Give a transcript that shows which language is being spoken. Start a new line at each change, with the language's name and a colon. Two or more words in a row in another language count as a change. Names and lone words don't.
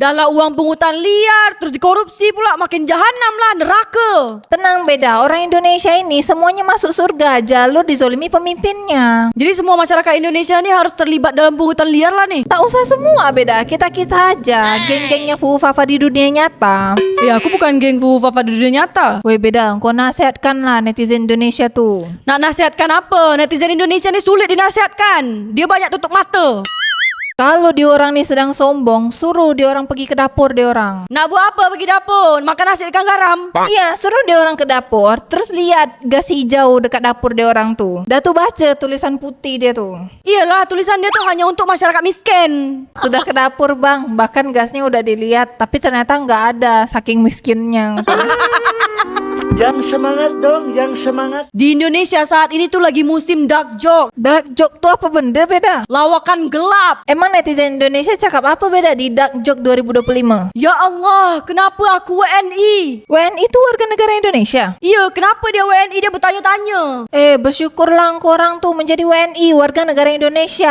Malay: Dah lah uang pungutan liar, terus dikorupsi pula, makin jahanam lah, neraka. Tenang beda, orang Indonesia ini semuanya masuk surga, jalur dizolimi pemimpinnya. Jadi semua masyarakat Indonesia nih harus terlibat dalam pungutan liar lah nih. Tak usah semua beda, kita-kita aja, geng-gengnya Fufu Fafa di dunia nyata.
Indonesian: Ya aku bukan geng Fufu Fafa di dunia nyata.
Malay: Weh beda, kau nasihatkan lah netizen Indonesia tuh. Nak nasihatkan apa? Netizen Indonesia ni sulit dinasihatkan. Dia banyak tutup mata. Kalau diorang nih sedang sombong, suruh diorang pergi ke dapur diorang. Nak buat apa pergi dapur? Makan nasi ikan garam? Iya, suruh diorang ke dapur, terus lihat gas hijau dekat dapur diorang tuh. Dah tuh baca tulisan putih dia tuh. Iyalah, tulisan dia tuh hanya untuk masyarakat miskin.
Indonesian: Sudah ke dapur bang, bahkan gasnya udah dilihat, tapi ternyata nggak ada, saking miskinnya. Yang semangat dong, yang semangat. Di Indonesia saat ini tuh lagi musim
English: dark joke. Dark joke
Malay: tuh apa benda beda? Lawakan gelap. Emang netizen Indonesia cakap apa beda di
English: Dark Joke
Malay: 2025?
Arabic: Ya Allah,
Indonesian: kenapa aku WNI? WNI itu warga negara Indonesia? Iya, kenapa dia WNI? Dia bertanya-tanya.
Malay: Bersyukurlah korang tuh menjadi WNI, warga negara Indonesia.